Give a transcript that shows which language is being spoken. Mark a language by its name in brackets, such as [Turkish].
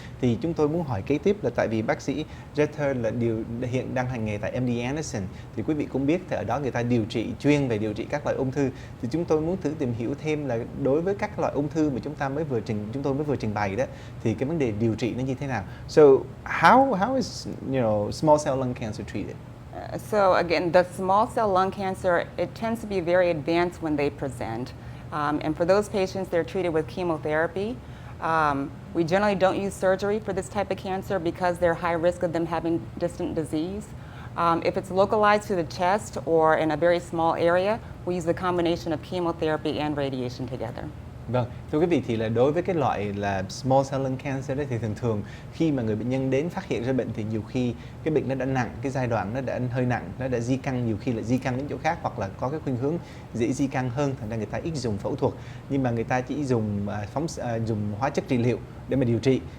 [Vietnamese] Thì chúng tôi muốn hỏi kế tiếp là tại vì bác sĩ Jeter là hiện đang hành nghề tại MD Anderson, thì quý vị cũng biết thì ở đó người ta chuyên về điều trị các loại ung thư. Thì chúng tôi muốn thử tìm hiểu thêm là đối với các loại ung thư mà chúng tôi mới vừa trình bày đó, thì cái vấn đề điều trị nó như thế nào? [English] So how is small cell lung cancer treated? So again, the small cell lung cancer, it tends to be very advanced when they present. And for those patients, they're treated with chemotherapy. We generally don't use surgery for this type of cancer because they're high risk of them having distant disease. If it's localized to the chest or in a very small area, we use the combination of chemotherapy and radiation together. [Vietnamese] Vâng, thưa quý vị, thì là đối với cái loại là small cell lung cancer đấy, thì thường khi mà người bệnh nhân đến phát hiện ra bệnh thì nhiều khi cái bệnh nó đã nặng, cái giai đoạn nó đã hơi nặng, nó đã di căn, nhiều khi là di căn đến chỗ khác hoặc là có cái khuynh hướng dễ di căn hơn, thành ra người ta ít dùng phẫu thuật, nhưng mà người ta chỉ dùng dùng hóa chất trị liệu để mà điều trị.